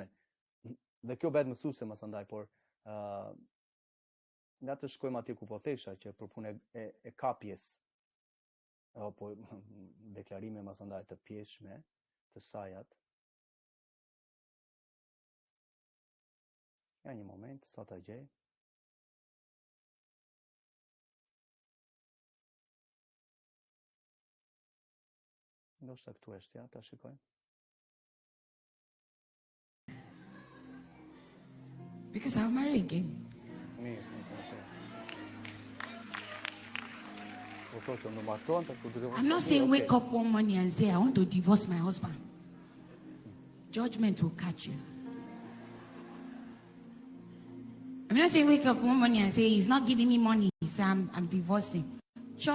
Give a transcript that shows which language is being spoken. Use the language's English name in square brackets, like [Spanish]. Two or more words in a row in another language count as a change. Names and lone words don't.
[Albanian] Dhe kjo bëhet mësuese masandaj, por nga të shkojmë atje ku po thesha që për punë e kapjes, apo deklarime masandaj të pjeshme të sajat. Ja një moment, sa ta gjej. Ndoshta këtu është, ja, ta shikojmë. [English] Because I'll marry again. I'm not saying wake up one morning and say I want to divorce my husband. Judgment will catch you. I'm not saying wake up one morning and say he's not giving me money, so I'm divorcing.